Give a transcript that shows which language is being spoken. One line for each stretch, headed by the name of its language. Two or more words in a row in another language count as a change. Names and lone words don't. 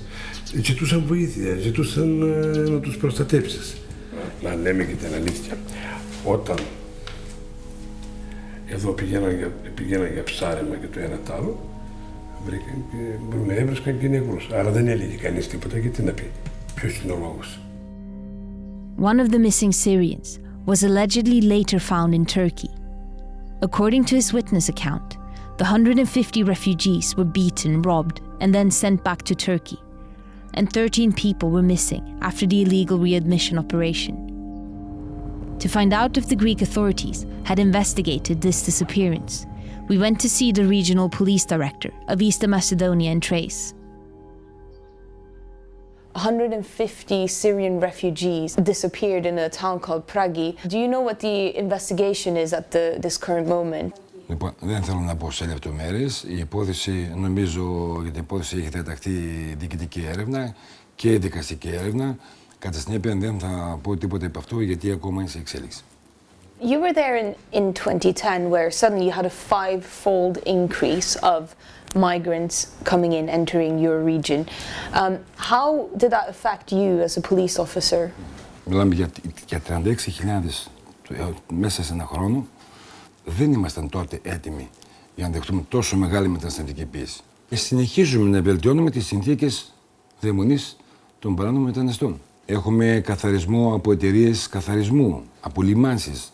Greek: Ζητούσαν βοήθεια, ζητούσαν να τους προστατεύσεις. Να λέμε και την αλήθεια. Όταν εδώ πηγαίναν για ψάρεμα και το ένα τ' άλλο, έβρισκαν και νεκρούς. Άρα δεν έλεγε κανείς τίποτα και τι να πει. Ποιος είναι ο λόγος.
English: One of the missing Syrians was allegedly later found in Turkey. According to his witness account, the 150 refugees were beaten, robbed, and then sent back to Turkey. And 13 people were missing after the illegal readmission operation. To find out if the Greek authorities had investigated this disappearance, we went to see the regional police director of Eastern Macedonia and Thrace. 150 Syrian refugees disappeared in a town called Pragi. Do you know what the investigation is at this current moment?
Greek: Λοιπόν, δεν θέλω να πω σε λεπτομέρειες. Η υπόθεση, νομίζω, για την υπόθεση έχει διαταχθεί διοικητική έρευνα και δικαστική έρευνα. Κατά συνέπεια δεν θα πω τίποτα από αυτό γιατί ακόμα είναι σε εξέλιξη.
English: You were there in 2010 where suddenly you had a 5-fold increase of migrants coming in, entering your region. How did that affect you as a police officer?
Greek: Μιλάμε για 36.000 μέσα σε ένα χρόνο. Δεν ήμασταν τότε έτοιμοι για να δεχτούμε τόσο μεγάλη μεταναστευτική πίεση. Συνεχίζουμε να βελτιώνουμε τις συνθήκες διαμονής των παράνομων μεταναστών. Έχουμε καθαρισμό από εταιρείες καθαρισμού, από λιμάνσεις.